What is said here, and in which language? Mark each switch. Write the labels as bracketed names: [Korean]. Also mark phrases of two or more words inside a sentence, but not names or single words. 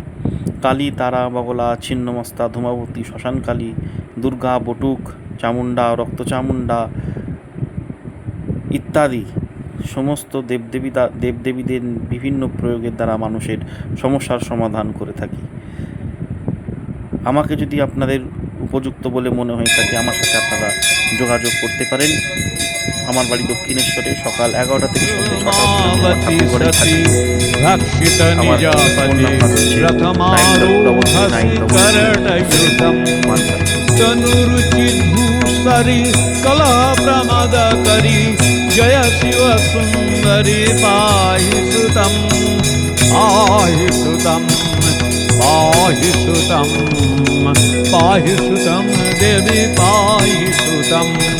[Bangla] কালী, তারা, বগলা, ছিন্নমস্তা, ধূমাবতী, শ্মশানকালী, দুর্গা, বটুক, চামুণ্ডা, রক্তচামুণ্ডা ইত্যাদি সমস্ত দেবদেবীদের বিভিন্ন প্রয়োগের দ্বারা মানুষের সমস্যার সমাধান করে থাকি। আমাকে যদি আপনাদের উপযুক্ত বলে মনে হয়ে থাকে, আমার সাথে আপনারা যোগাযোগ করতে পারেন। আমার বাড়ি দক্ষিণেশ্বরে। সকাল 11টা থেকে সন্ধ্যে 6টা [Sanskrit] जय शिव सुंदरी पाहि सुतं पाहि सुतं पाहि सुतं पाहि सुतं देवी पाहि सुतं।